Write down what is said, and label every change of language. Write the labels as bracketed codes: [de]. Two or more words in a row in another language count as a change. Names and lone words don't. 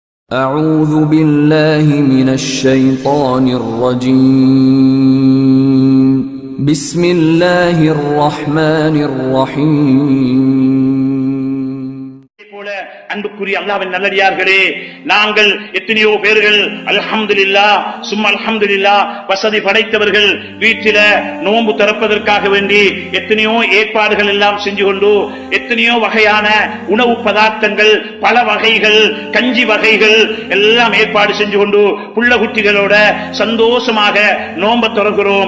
[ar] أعوذ بالله من الشيطان الرجيم بسم الله الرحمن الرحيم [ta] அன்புக்குரிய அல்லாஹ்வின் நல்லடியார்களே, நாங்கள் எத்தனையோ பேர்கள் அல்ஹம்துலில்லாஹ் சும்மா அல்ஹம்துலில்லாஹ் வசதி படைத்தவர்கள் வீட்டில நோன்பு திறப்பதற்காக வேண்டி எத்தனையோ ஏற்பாடுகள் எல்லாம் செஞ்சு கொண்டு எத்தனையோ வகையான உணவு பதார்த்தங்கள் பல வகைகள் கஞ்சி வகைகள் எல்லாம் ஏற்பாடு செஞ்சு கொண்டு புள்ள குட்டிகளோட சந்தோஷமாக நோன்பு திறக்கிறோம்.